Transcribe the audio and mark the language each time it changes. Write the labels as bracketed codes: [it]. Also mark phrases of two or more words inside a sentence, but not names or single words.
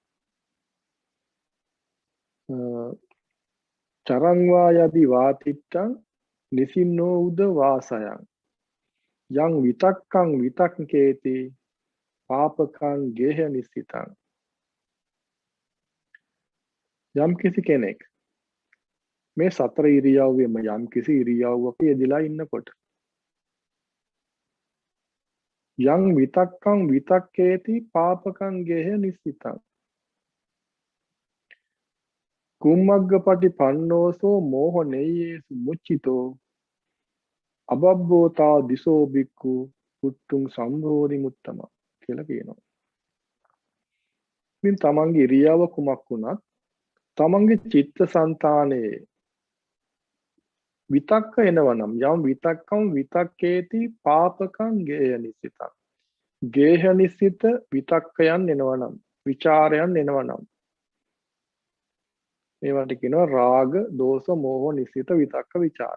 [pi] චරං වා යදි වාතිත්තං නිසින්නෝ උද වාසයං යං විතක්කං විතක්කේති පාපකං ගේහ නිසිතං. [si] යම් කිසි කෙනෙක් මේ සතර ඉරියව්වෙම යම් කිසි ඉරියව්වක යෙදලා ඉන්නකොට [pi] යං විතක්කං විතක්කේති පාපකං ගේහ නිසිතං කුම්මග්ගපටි පන්නෝසෝ මෝහනෙයේසු මුච්චිතෝ අබබ්බෝතා දිසෝ බික්කු පුට්ටුං සම්භෝධි මුත්තම [si] කියලා කියනවා. ඉතින් තමන්ගේ ඉරියව්ව කුමක් වුණත් තමන්ගේ චිත්තසංතානයේ විතක්ක එනවනම් [pi] යම් විතක්කම් විතක්කේති පාපකං ගේහ නිසිතං [si] ගේහ නිසිත විතක්කයන් එනවනම් විචාරයන් එනවනම් මේවට කියනවා රාග දෝෂ මෝහ නිසිත විතක්ක විචාර.